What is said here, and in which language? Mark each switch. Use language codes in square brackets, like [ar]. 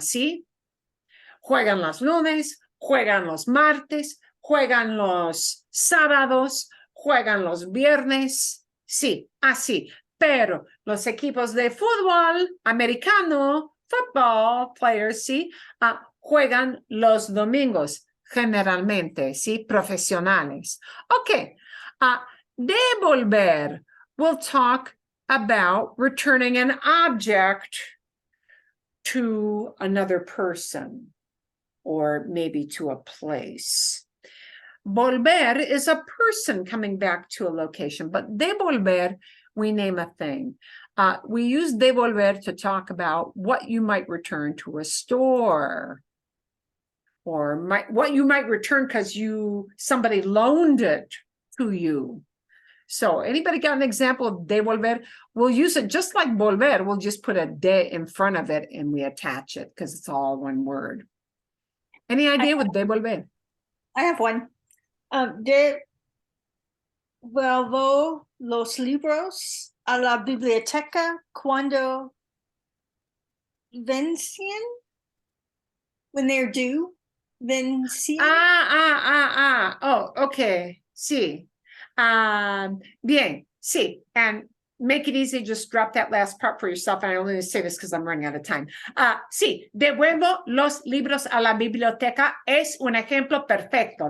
[es] Sí, juegan los lunes, juegan los martes, juegan los sábados, juegan los viernes. sí, así. Pero los equipos de fútbol americano, [en] football players, [es] sí, juegan los domingos, generalmente, sí, profesionales. [en] Okay, devolver. We'll talk about returning an object to another person, or maybe to a place. Volver is a person coming back to a location, but devolver, we name a thing. We use devolver to talk about what you might return to a store, or what you might return because somebody loaned it to you. So anybody got an example of devolver? We'll use it just like volver. We'll just put a de in front of it and we attach it because it's all one word. Any idea with devolver? I have one. [es] Devuelvo los libros a la biblioteca cuando vencen. [en] When they're due. Vencien. Oh, okay. [es] Sí. Bien, sí. [en] And make it easy, just drop that last part for yourself. And I only say this because I'm running out of time. [es] Sí, devuelvo los libros a la biblioteca es un ejemplo perfecto.